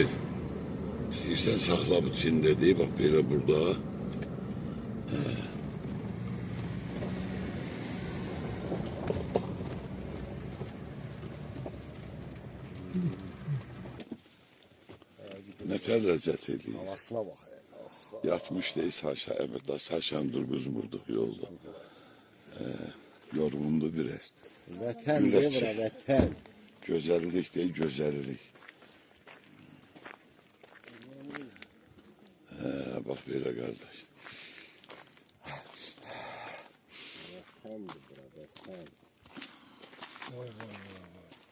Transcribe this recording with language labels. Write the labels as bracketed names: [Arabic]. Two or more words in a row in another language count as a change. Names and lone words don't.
[Azerbaijani] İstəyirsən saxla bu çində deyib, bax belə burada. Nətər ləzzət edir. [Turkish] Havasına bak. Yatmış değil Saşa, evet da Saşa'nı durguzmurduk yolda. Yorgundu biraz. [Azerbaijani] Vətən Güləş. deyə bura, vətən. [Turkish] Güzellik değil, güzellik. Bak böyle kardeş. [Azerbaijani] Vətəndir bura, vətən. Vay vay vay vay.